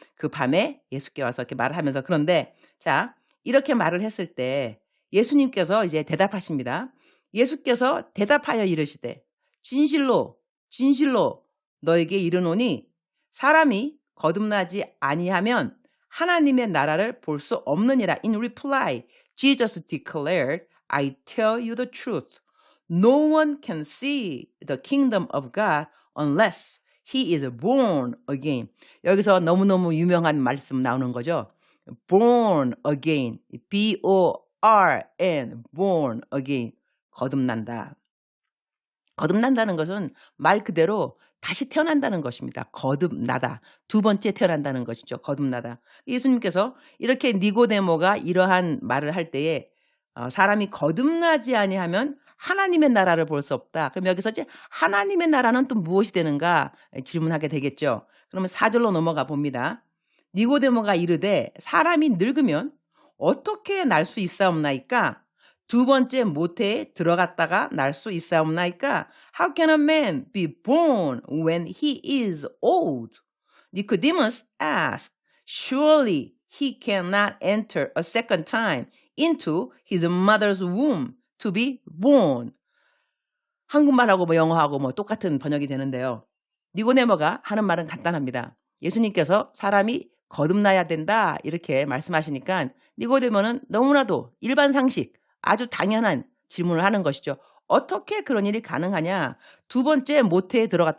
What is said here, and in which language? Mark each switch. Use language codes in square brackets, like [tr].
[ko] 그 밤에 예수께 와서 이렇게 말을 하면서 그런데 자 이렇게 말을 했을 때 예수님께서 이제 대답하십니다. 예수께서 대답하여 이르시되 진실로 진실로 너에게 이르노니 사람이 거듭나지 아니하면 하나님의 나라를 볼 수 없느니라. [en] In reply, Jesus declared, I tell you the truth. No one can see the kingdom of God unless he is born again. [ko] 여기서 너무너무 유명한 말씀 나오는 거죠. [en] born again. B-O-R-N. born again. [ko] 거듭난다. 거듭난다는 것은 말 그대로 다시 태어난다는 것입니다. 거듭나다. 두 번째 태어난다는 것이죠. 거듭나다. 예수님께서 이렇게 니고데모가 이러한 말을 할 때에 사람이 거듭나지 아니하면 하나님의 나라를 볼 수 없다. 그럼 여기서 이제 하나님의 나라는 또 무엇이 되는가 질문하게 되겠죠. 그러면 4절로 넘어가 봅니다. 니고데모가 이르되 사람이 늙으면 어떻게 날 수 있사옵나이까? 두 번째 모태에 들어갔다가 날 수 있사옵나이까? [en] How can a man be born when he is old? Nicodemus asked, surely he cannot enter a second time into his mother's womb to be born. [ko] 한국말하고 뭐 영어하고 뭐 똑같은 번역이 되는데요. 니고데모가 하는 말은 간단합니다. 예수님께서 사람이 거듭나야 된다 이렇게 말씀하시니까 니고데모는 너무나도 일반 상식 아주 당연한 질문을 하는 것이죠. 어떻게 그런 일이 가능하냐? 두 번째 모태에 들어갔다.